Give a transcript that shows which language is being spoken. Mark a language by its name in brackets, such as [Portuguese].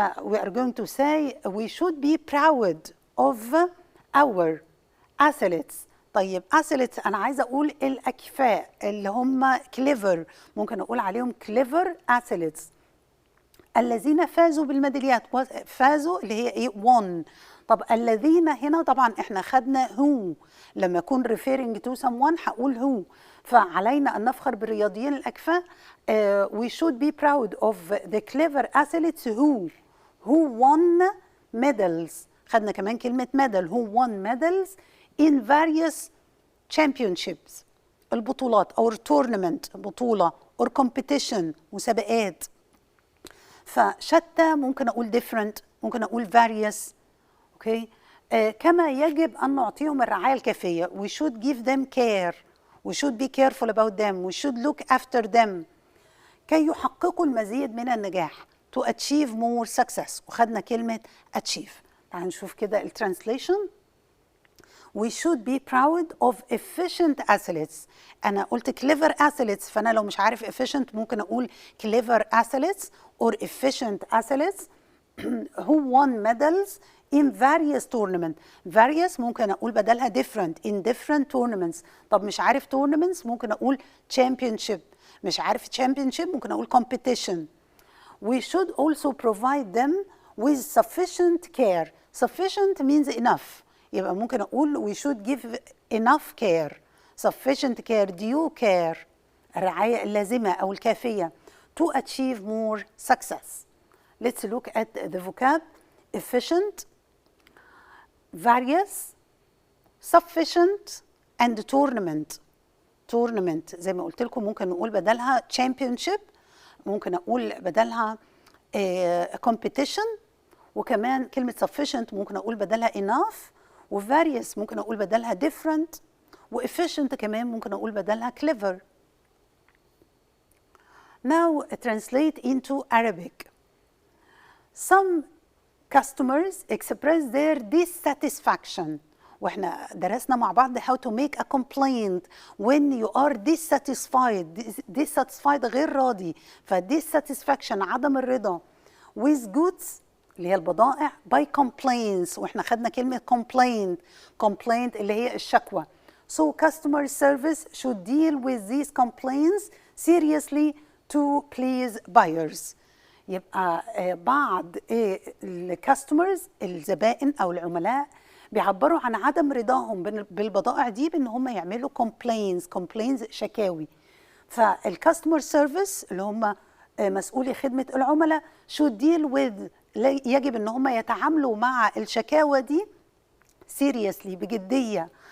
[English] We are going to say we should be proud of our athletes. [Arabic] طيب athletes أنا عايزة أقول الأكفاء اللي هم clever. ممكن أقول عليهم [English] clever athletes. [Arabic] الذين فازوا بالميداليات. فازوا اللي هي ايه؟ won. طب الذين هنا طبعا احنا خدنا who. لما اكون [English] referring to someone [Arabic] هقول [English] who. [Arabic] فعلينا ان نفخر بالرياضيين الاكفاء. [English] We should be proud of the clever athletes who won medals. [Arabic] خدنا كمان كلمة medal. [English] who won medals in various championships. [Arabic] البطولات [English] or tournament [Arabic] بطولة [English] or competition [Arabic] مسابقات. فشتى ممكن أقول different، ممكن أقول various. okay. كما يجب أن نعطيهم الرعاية الكافية. [English] we should give them care. we should be careful about them. we should look after them. [Arabic] كي يحققوا المزيد من النجاح. [English] to achieve more success. [Arabic] وخدنا كلمة achieve. تعالوا نشوف كده الترانسليشن. [English] We should be proud of efficient athletes. [Arabic] أنا قلت [English] clever athletes، [Arabic] فأنا لو مش عارف [English] efficient [Arabic] ممكن أقول [English] clever athletes or efficient athletes who won medals in various tournaments. various [Arabic] ممكن أقول بدلها [English] different in different tournaments. [Arabic] طب مش عارف tournaments ممكن أقول championship. مش عارف championship ممكن أقول competition. [English] We should also provide them with sufficient care. Sufficient means enough. [Arabic] يبقى ممكن أقول [English] we should give enough care, sufficient care, due care, [Arabic] الرعاية اللازمة أو الكافية [English] to achieve more success. Let's look at the vocab: efficient, various, sufficient, and tournament. [Arabic] tournament زي ما قلت لكم ممكن نقول بدلها championship، ممكن أقول بدلها competition، وكمان كلمة sufficient ممكن أقول بدلها enough، و various ممكن أقول بدلها different، و efficient كمان ممكن أقول بدلها clever. [English] Now translate into Arabic. Some customers express their dissatisfaction. [Arabic] واحنا درسنا مع بعض [English] how to make a complaint when you are dissatisfied. [Arabic] dissatisfied غير راضي، ف dissatisfaction عدم الرضا [English] with goods [Arabic] اللي هي البضائع by complaints، واحنا خدنا كلمة complaint اللي هي الشكوى. [English] So customer service should deal with these complaints seriously to please buyers. [Arabic] يبقى بعض الكاستمرز الزبائن أو العملاء بيعبروا عن عدم رضاهم بالبضائع دي بأن هم يعملوا complaints شكاوي. فالكاستمر سيرفيس اللي هم مسؤولي خدمة العملاء [English] should deal with [Arabic] يجب أن هم يتعاملوا مع الشكاوى دي seriously بجدية.